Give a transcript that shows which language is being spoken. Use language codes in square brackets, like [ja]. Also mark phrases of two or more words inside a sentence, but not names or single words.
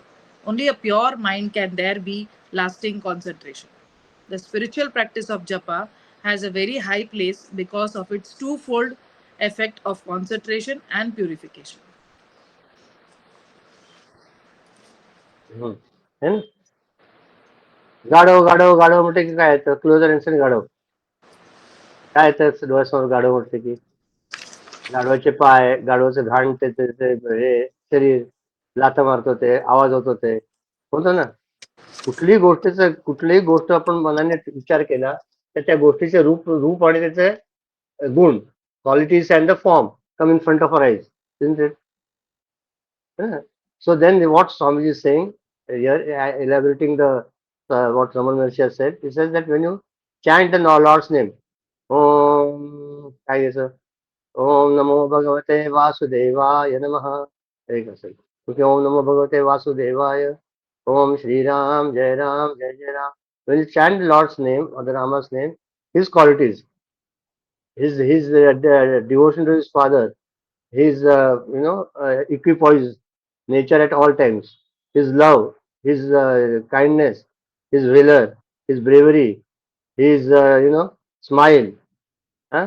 [en] Only a pure mind can there be lasting concentration. The spiritual practice of japa has a very high place because of its twofold effect of concentration and purification. [mr] And गाढव गाढव गाढव म्हटलं की काय येतं? [en] closer incident [mr] गाढव काय येतं डोळ्यासमोर गाढव म्हटलं की? गाढवाचे पाय, गाढवाचं घाण, हे शरीर, लाथा मारत होते, आवाज होत होते, होतं ना. कुठलीही गोष्ट आपण मनाने विचार केला तर त्या गोष्टीचे रूप रूप आणि त्याचे गुण, [en] qualities and the form come in front of our eyes, isn't it? Yeah. So then what Swamiji is saying here, elaborating the what Raman Maharshi has said, he says that when you chant the Lord's name, Om, [mr] काय घ्यायचं? [sa] ओम नमो भगवते वासुदेवाय नमः, [mr] एक असेल. [sa] क्योंकि ओम नमो भगवते वासुदेवाय, ओम श्री राम, जय राम, जय जय राम. [en] When you chant the Lord's name or the Rama's name, his qualities, his devotion to his father, his equipoise nature at all times, his love, his kindness, his valor, his bravery, his smile, huh?